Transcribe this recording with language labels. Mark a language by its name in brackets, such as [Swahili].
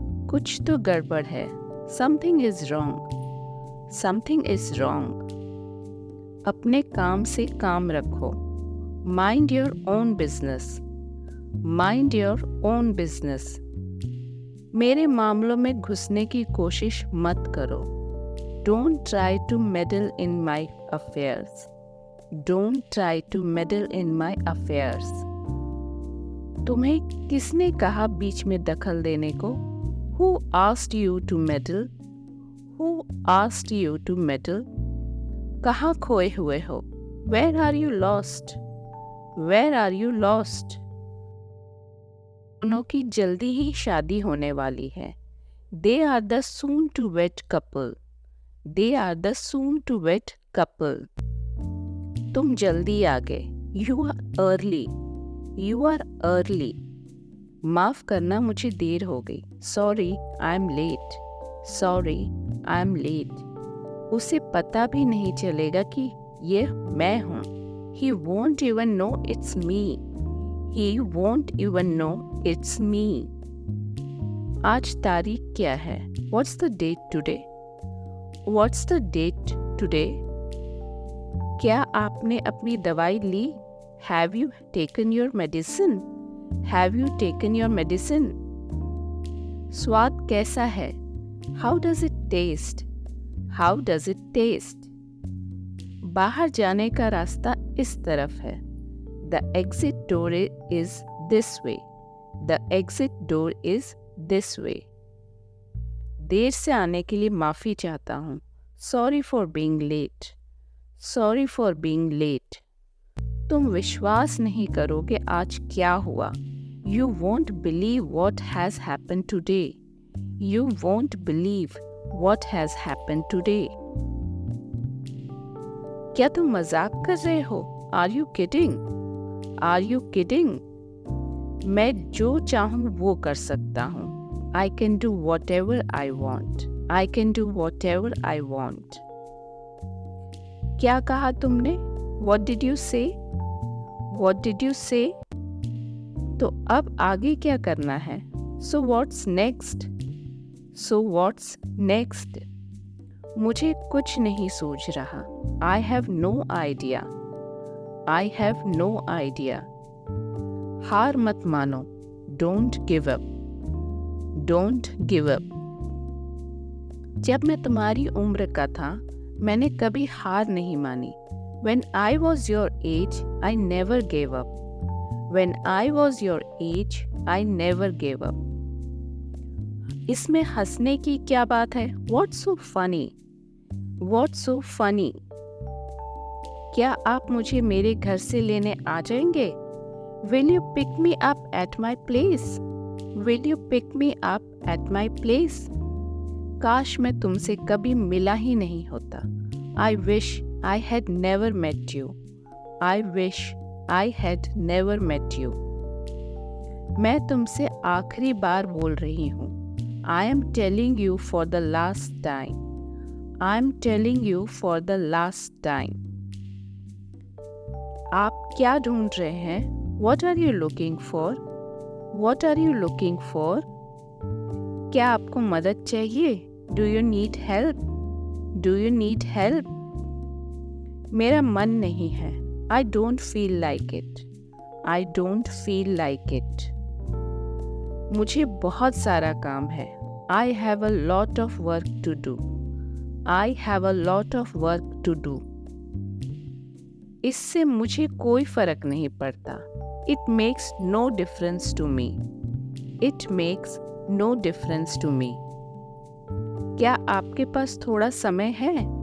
[Hindi] कुछ तो गड़बड़ है. [English] Something is wrong. Something is wrong. [Hindi] अपने काम से काम रखो. [English] Mind your own business. Mind your own business. [Hindi] मेरे मामलों में घुसने की कोशिश मत करो. [English] Don't try to meddle in my affairs. Don't try to meddle in my affairs. [Hindi] तुम्हें किसने कहा बीच में दखल देने को? [English] Who asked you to meddle? Who asked you to meddle? [Hindi] कहाँ खोए हुए हो? [English] Where are you lost? Where are you lost? [Hindi] दोनों की जल्दी ही शादी होने वाली है. [English] They are the soon to wed couple. They are the soon to wed couple. [Hindi] तुम जल्दी आ गए. [English] You are early. You are early. [Hindi] माफ करना मुझे देर हो गई. [English] Sorry, I'm late. Sorry, I'm late. [Hindi] उसे पता भी नहीं चलेगा कि ये मैं हूँ. [English] He won't even know it's me. He won't even know it's me. [Hindi] आज तारीख क्या है? [English] What's the date today? What's the date today? [Hindi] क्या आपने अपनी दवाई ली? [English] Have you taken your medicine? Have you taken your medicine? [Hindi] स्वाद कैसा है? [English] How does it taste? How does it taste? [Hindi] बाहर जाने का रास्ता इस तरफ है. [English] The exit door is this way. The exit door is this way. [Hindi] देर से आने के लिए माफ़ी चाहता हूँ. [English] Sorry for being late. Sorry for being late. [Hindi] तुम विश्वास नहीं करोगे आज क्या हुआ. [English] You won't believe what has happened today. You won't believe what has happened today. [Hindi] क्या तुम मजाक कर रहे हो? [English] Are you kidding? Are you kidding? [Hindi] मैं जो चाहूँ वो कर सकता हूँ. [English] I can do whatever I want. I can do whatever I want. [Hindi] क्या कहा तुमने? [English] What did you say? What did you say? [Hindi] तो अब आगे क्या करना है? [English] So what's next? So what's next? [Hindi] मुझे कुछ नहीं सूझ रहा. [English] I have no idea. I have no idea. [Hindi] हार मत मानो. [English] Don't give up. Don't give up. [Hindi] जब मैं तुम्हारी उम्र का था, मैंने कभी हार नहीं मानी. [English] When I was your age, I never gave up. When I was your age, I never gave up. [Hindi] इसमें हंसने की क्या बात है? [English] What's so funny? What's so funny? [Hindi] क्या आप मुझे मेरे घर से लेने आ जाएंगे? [English] Will you pick me up at my place? Will you pick me up at my place? [Hindi] काश मैं तुमसे कभी मिला ही नहीं होता. [English] I wish I had never met you. I wish I had never met you. [Hindi] मैं तुमसे आखिरी बार बोल रही हूँ. [English] I am telling you for the last time. I am telling you for the last time. [Hindi] आप क्या ढूंढ रहे हैं? [English] What are you looking for? What are you looking for? [Hindi] क्या आपको मदद चाहिए? [English] Do you need help? Do you need help? [Hindi] मेरा मन नहीं है. [English] I don't feel like it. I don't feel like it. [Hindi] मुझे बहुत सारा काम है. [English] I have a lot of work to do. I have a lot of work to do. [Hindi] इससे मुझे कोई फर्क नहीं पड़ता. [English] It makes no difference to me. It makes no difference to me. [Hindi] क्या आपके पास थोड़ा समय है?